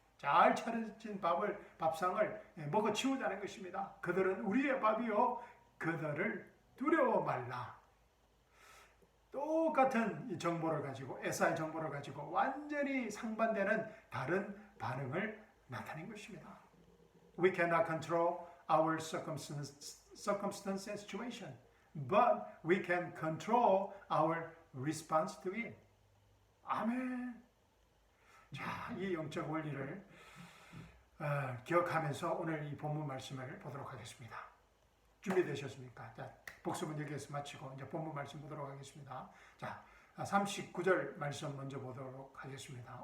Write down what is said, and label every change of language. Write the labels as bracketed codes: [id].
[ko] 잘 차려진 밥상을 먹어 치우자는 것입니다. 그들은 우리의 밥이요 그들을 두려워 말라. 똑같은 정보를 가지고 에사의 정보를 가지고 완전히 상반되는 다른 반응을 나타낸 것입니다. [en] We cannot control our circumstance and situation, but we can control our response to it. [ko] 아멘. 자, 이 영적 원리를 기억하면서 오늘 이 본문 말씀을 보도록 하겠습니다. 준비되셨습니까? 자, 복습은 여기에서 마치고 이제 본문 말씀 보도록 하겠습니다. 자, 39절 말씀 먼저 보도록 하겠습니다.